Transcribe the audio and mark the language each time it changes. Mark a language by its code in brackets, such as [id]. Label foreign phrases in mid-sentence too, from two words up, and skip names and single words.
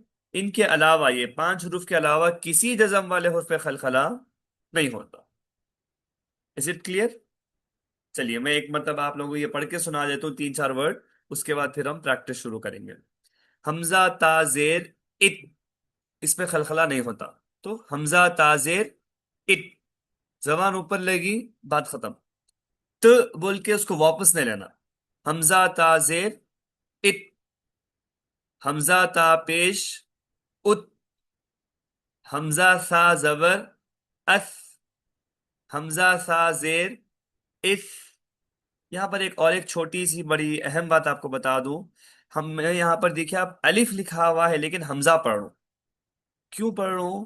[ur] ان کے علاوہ، یہ 5 حروف کے علاوہ کسی جزم والے حرف پہ خلخلہ نہیں ہوتا. [en] Is it clear? [ur] چلیے میں ایک مرتبہ آپ لوگوں کو یہ پڑھ کے سنا دیتا ہوں 3 4 ورڈ، اس کے بعد پھر ہم پریکٹس شروع کریں گے. حمزہ تا زیر ات، اس پہ خلخلہ نہیں ہوتا. تو حمزہ تا زیر ات، زبان اوپر لگی، بات ختم. بول کے اس کو واپس نہیں لینا. حمزہ تا زیر ات. حمزہ تا پیش ات. حمزہ سا زبر اس. حمزہ سا زیر اس. یہاں پر ایک چھوٹی سی بڑی اہم بات آپ کو بتا دوں. میں یہاں پر دیکھیں، آپ الف لکھا ہوا ہے لیکن حمزہ پڑھ رہا ہوں. کیوں پڑھ رہا ہوں؟